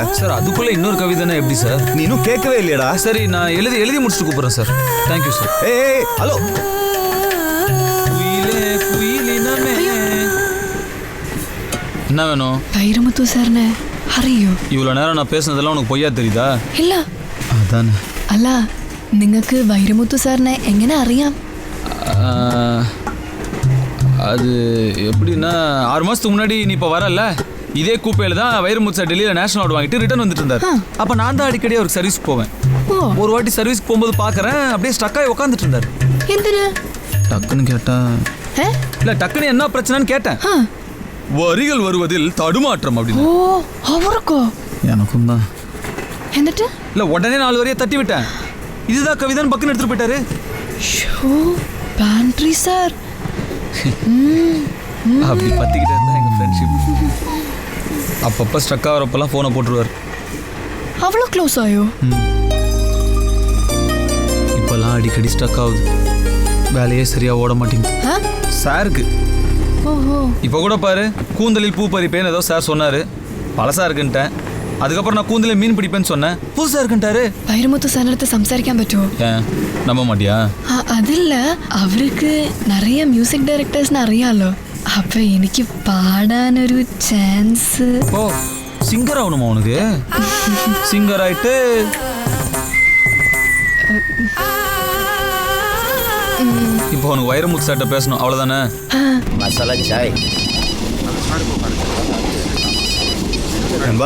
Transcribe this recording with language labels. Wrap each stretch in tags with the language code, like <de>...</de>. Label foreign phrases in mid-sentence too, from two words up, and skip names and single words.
<ta>சார் அதுக்குள்ள இன்னொரு கவிதைனா எப்படி சார்? நீ இன்னும் கேட்கவே இல்லையடா. சரி நான் எழுதி முடிச்சுட்டு கூப்பிட்றேன் சார். தேங்க்யூ சார். ஏய் ஹலோ. என்ன வேணும்?</ta> <ml>വൈരമുത്തു സാറിനെ അറിയോ?</ml> <ta>இவ்வளோ நேரம் நான் பேசுனதெல்லாம் உனக்கு பொய்யா தெரியுதா?</ta> <ml>ഇല്ല. അതാണ്. അല്ല നിങ്ങൾക്ക് വൈരമുത്തു സാറിനെ എങ്ങനെ അറിയാം?</ml> <ta>அது எப்படின்னா 6 மாதத்துக்கு முன்னாடி நீ இப்போ வரல இதே கூப்பையில் தான் வைரமுத்து சார் டெல்லியில்</ta> <en>national award</en> <ta>வாங்கிட்டு ரிட்டர்ன் வந்துட்டு இருந்தார். அப்போ நான் தான் அடிக்கடி அவருக்கு சர்வீஸ்க்கு போவேன். ஒரு வாட்டி சர்வீஸ்க்கு போகும்போது பார்க்குறேன் அப்படியே ஸ்டக்காகி உட்காந்துட்டு இருந்தார்.</ta> <ml>എന്തിന്?</ml> <ta>டக்குன்னு கேட்டா இல்லை டக்குன்னு என்ன பிரச்சனைன்னு கேட்டேன். வரிகள் வருவதில் தடுமாற்றம் அப்படின்னு.</ta> <ml>ഓ അവർക്കോ?</ml> <ta>எனக்கும் தான்.</ta> <ml>എന്നിട്ട്?</ml> <ta>இல்லை உடனே 4 வரியை தட்டி விட்டேன். இதுதான் கவிதான்னு பக்குன்னு எடுத்துட்டு போயிட்டாரு. ஷோ பாண்ட்ரி சார். அப்படி பத்திக்கிட்டே இருந்தா எங்கள் ஃப்ரெண்ட்ஷிப். அப்பப்போ ஸ்ட்ரக் ஆகிறப்பெல்லாம் ஃபோனை போட்டுருவார். அவ்வளோ க்ளோஸ் ஆயோ? இப்போல்லாம் அடிக்கடி ஸ்ட்ரக் ஆகுது. வேலையே சரியாக ஓட மாட்டேங்குது சாருக்கு. ஓஹோ. இப்போ கூட பாரு கூந்தலில் பூ பறிப்பேன்னு ஏதோ சார் சொன்னார். பழசாக இருக்குன்ட்டேன். அதுக்கப்புறம் நான் கூந்தலில் மீன் பிடிப்பேன்னு சொன்னேன். புதுசாக இருக்குன்ட்டாரு.</ta> <ml>வைரமுத்து സാറിനടുത്ത് സംസാരിക്കാൻ പറ്റുമോ?</ml> <ta>ஏன் நம்ப மாட்டியா?</ta> <ml>അതില്ല അവർക്ക് நிறைய</ml> <en>music directors</en> <ml>അറിയാലോ. അപ്പൊ എനിക്ക് പാടാനൊരു ചാൻസ്.</ml> <ta>ஓ சிங்கர் ஆகணுமா உனக்கு? சிங்கர் ஆயிட்டு இப்போ உனக்கு வைரமுத்து சார்ட்ட பேசணும் அவ்வளோதானே? மசாலா சாய். நண்பா</ta>